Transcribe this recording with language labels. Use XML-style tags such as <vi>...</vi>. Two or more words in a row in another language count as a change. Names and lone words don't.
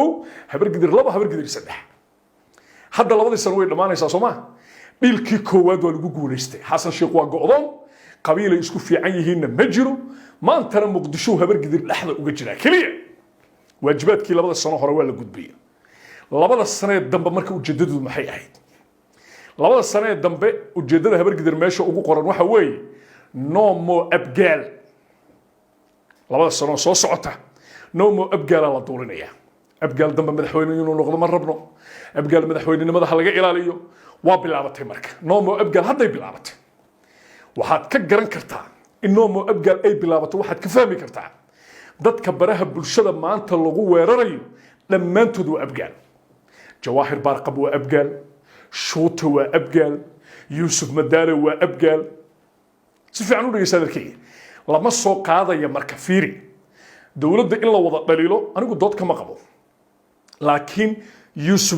<so>habar gidir laba habar gidir saddex hadda labadii sano way dhamaanaysaa Soomaa dhilkii koowaad waa lagu guuleystay xasan sheekh waa go'doon qabiil ay isku fiican yihiin ma jiro maantana muqdisho habar gidir dhaxda uga jira kaliya waajibaadkii labada sano hore waa la gudbiyay labada sano dambe marka ujeedadu maxay ahayd labada sano dambe ujeedada habar gidir meesha ugu qoran waxa weeye</so> <en>no more</en> <so>abgaal labada sano soo socota</so> <en>no more</en> <so>abgaal la dooranaya abgaal dambe madaxweyne inuu noqdo ma rabno abgaal madaxweynenimada laga ilaaliyo waa bilaabatay marka</so> <en>no more</en> <so>abgaal hadday bilaabatay waxaad ka garan kartaa in</so> <en>no more</en> <so>abgaal ay bilaabato waxaad ka fahmi kartaa dadka baraha bulshada maanta lagu weerarayo dhammaantood waa abgaal jawaahir baarqab waa abgaal shuute waa abgaal yusuf madaale waa abgaal si fiican u dhageysaa dalkayga lama soo qaadaya marka fiiri dawladda in la wada dhaliilo anigu dood kama qabo laakiin yusuf</so>